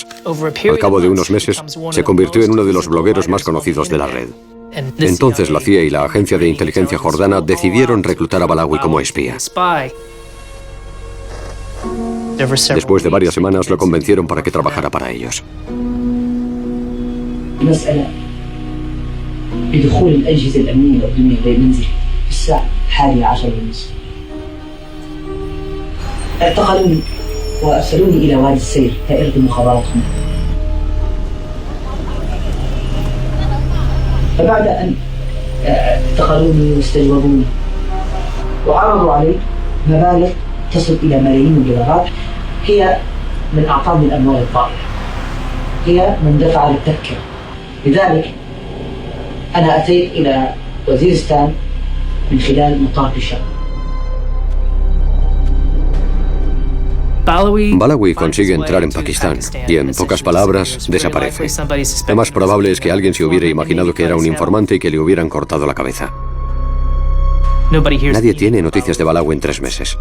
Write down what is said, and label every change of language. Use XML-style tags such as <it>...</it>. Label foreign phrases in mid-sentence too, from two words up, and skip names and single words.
<es>Al cabo de unos meses, se convirtió en uno de los blogueros más conocidos de la red. Entonces la CIA y la Agencia de Inteligencia Jordana decidieron reclutar a Balawi como espía. Después de varias semanas lo convencieron para que trabajara para ellos.</es> <ar>اعتقلوني وأرسلوني إلى وادي السير دائرة المخابرات هنا. فبعد أن اعتقلوني واستجوبوني وعرضوا علي مبالغ تصل إلى ملايين الدولارات، هي من أعطاني الأموال الطائلة، هي من دفع للتذكرة. لذلك أنا أتيت إلى وزيرستان من خلال مطار الشام.</ar> <es>Balawi consigue entrar en Pakistán y, en pocas palabras, desaparece. Lo más probable es que alguien se hubiera imaginado que era un informante y que le hubieran cortado la cabeza. Nadie tiene noticias de Balawi en 3 meses.</es>